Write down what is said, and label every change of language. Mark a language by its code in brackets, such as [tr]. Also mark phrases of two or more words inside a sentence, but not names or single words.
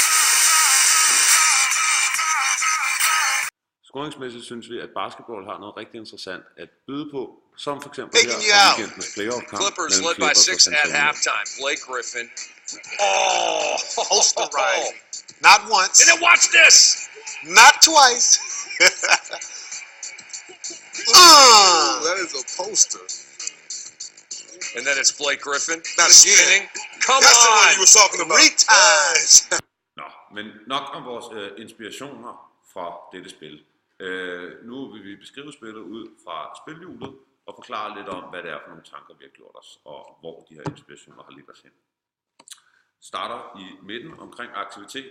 [da] Scoringsmæssigt synes vi, at basketball har noget rigtig interessant at byde på, som for eksempel her fra weekendens playoff-kamp. [en] Clippers led by 6 at halftime. Blake Griffin. Oh, posterizing. Not once. And then watch this. Not twice. That is a poster. And then it's Blake Griffin. Not spinning. Come That's on. the one you were talking about. 3 times. [da] Nå, men nok om vores inspirationer fra dette spil. Nu vil vi beskrive spillet ud fra spilhjulet og forklare lidt om, hvad det er for nogle tanker, vi har gjort os, og hvor de her inspirationer har ledt os hen. Starter i midten omkring aktiviteten.